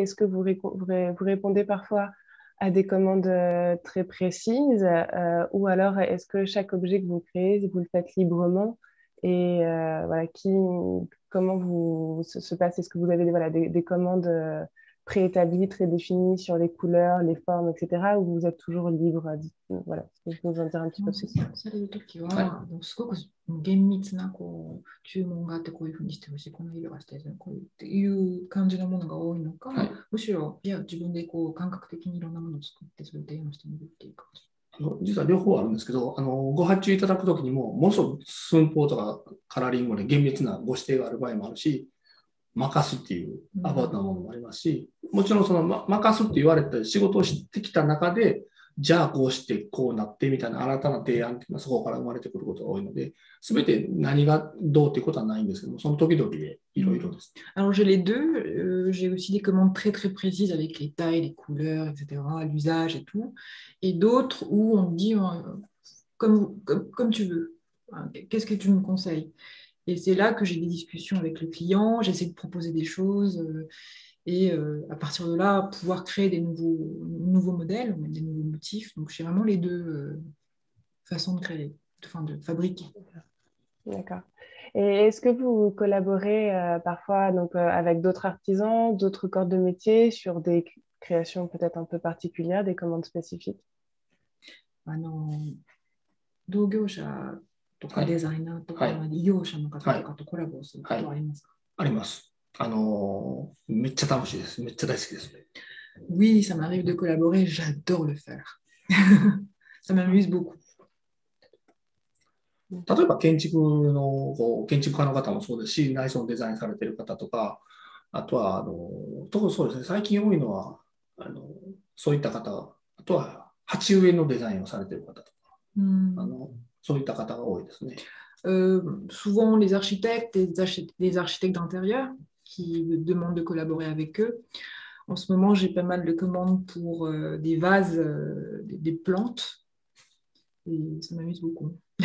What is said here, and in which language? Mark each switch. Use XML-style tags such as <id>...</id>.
<fr>Est-ce que vous répondez parfois à des commandes très précises ou alors est-ce que chaque objet que vous créez, vous le faites librement Et voilà, comment se passe? Est-ce que vous avez voilà, des commandes préétablies, très définies sur les couleurs, les formes, etc. ou vous êtes toujours libre voilà, est-ce que vous pouvez nous en dire un petit peu plus?</fr> <ja>されるときは、はすごく厳密な注文があって、こういうふうにしてほしい、この色がしたい、こういうっていう感じのものが多いのか、はい、むしろ、いや、自分で感覚的にいろんなものを作って、それを提案してみるっていう感じ。実は両方あるんですけど、ご発注いただくときにも、ものすごく寸法とかカラーリングで厳密なご指定がある場合もあるし、任すっていうアバウトなものもありますし、もちろんその、任すって言われて仕事をしてきた中で、じゃあこうしてこうなってみたいな新たな提案っていうのはそこから生まれてくることが多いので、すべて何がどうっていうことはないんですけども、その時々でいろいろです。</ja> <fr>Alors j'ai les deux, j'ai aussi des commandes très très précises avec les tailles, les couleurs, etc., l'usage et tout, et d'autres où on me dit comme tu veux, qu'est-ce que tu me conseilles? Et c'est là que j'ai des discussions avec le client, j'essaie de proposer des choses et à partir de là, pouvoir créer des nouveaux modèles, ou même des nouveaux motifs. Donc j'ai vraiment les deux façons de créer, enfin de fabriquer. D'accord. Et est-ce que vous collaborez parfois donc, avec d'autres artisans, d'autres corps de métier sur des créations peut-être un peu particulières, des commandes spécifiques?</fr> <ja>同業者とかデザイナーとか、異業者の方とかとコラボすることはありますか？あります。めっちゃ楽しいです。めっちゃ大好きです。</ja> <fr>Oui, ça m'arrive de collaborer, j'adore le faire. Ça m'amuse beaucoup.</fr> <ja>例えば建築家の方もそうですし、内装のデザインされている方とか、あとはそうですね、最近多いのはそういった方、あとは鉢植えのデザインをされている方とか、そういった方が多いですね。</ja> <fr>Souvent les architectes, des architectes d'intérieur qui demandent de collaborer avec eux. En ce moment, j'ai pas mal de commandes pour des vases, des plantes, et ça m'amuse beaucoup.</fr>